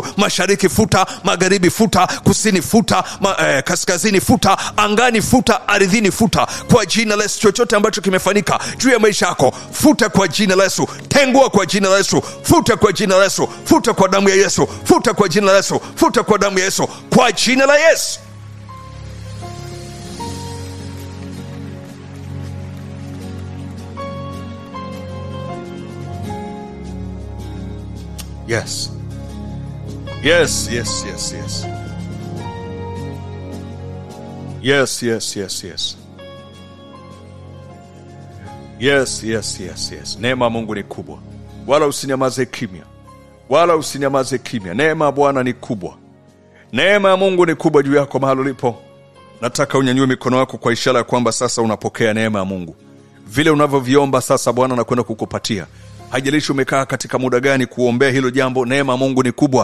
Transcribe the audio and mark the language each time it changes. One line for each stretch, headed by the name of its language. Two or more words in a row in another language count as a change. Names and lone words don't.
Swahili: Mashariki futa, magharibi futa, kusini futa, kaskazini futa, angani futa, ardhini futa kwa jina la Yesu. Chochote ambacho kimefanyika juu ya maisha yako, futa kwa jina la Yesu. Tengua kwa jina la Yesu, futa kwa jina la Yesu, futa kwa damu ya Yesu, futa kwa jina la Yesu, futa kwa damu ya Yesu, kwa jina la Yesu.
English: Yes. Yes, yes, yes, yes. Yes, yes, yes, yes. Yes, yes, yes, yes.
Swahili: Neema ya Mungu ni kubwa. Wala usinyamaze kimya. Wala usinyamaze kimya. Neema ya Bwana ni kubwa. Neema ya Mungu ni kubwa juu yako mahali ulipo. Nataka unyanyue mikono yako kwa ishara ya kwamba sasa unapokea neema ya Mungu. Vile unavyoviomba sasa Bwana anakwenda kukupatia. Haijalishi umekaa katika muda gani kuombea hilo jambo, neema ya Mungu ni kubwa.